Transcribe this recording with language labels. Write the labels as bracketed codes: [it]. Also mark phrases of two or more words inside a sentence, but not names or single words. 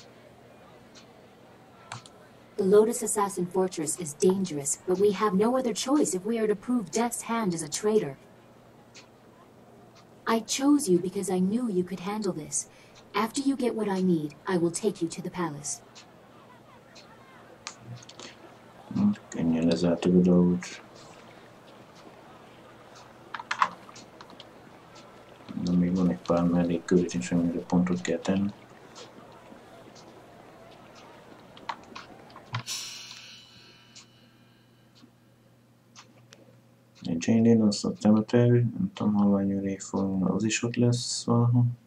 [en] The The Lotus Assassin Fortress is dangerous, but we have no other choice if we are to prove Death's Hand is a traitor. I chose you because I knew you could handle this. After you get what I need, I will take you to the palace. [hu] Könnyen lezártuk a dolgot. De még van egy pár mellékküldetés, amire pontot kell tenni. Egy Jade azt a temető, nem tudom, halvány réfon, az is ott lesz valahol.